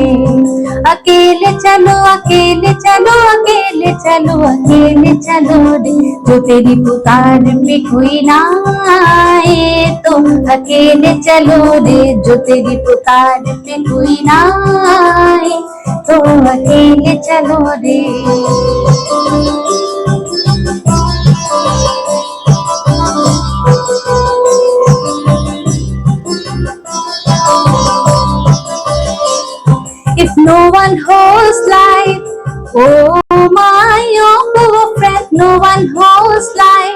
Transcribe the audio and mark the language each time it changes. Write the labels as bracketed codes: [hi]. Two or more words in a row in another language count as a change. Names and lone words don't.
[hi] अकेले चलो, अकेले चलो, अकेले चलो, अकेले चलो रे। जो तेरी पुकार पे कोई ना आए तो अकेले चलो रे। जो तेरी पुकार पे कोई ना आए तो अकेले चलो रे। [en] If no one holds light, oh my oh friend, no one holds light.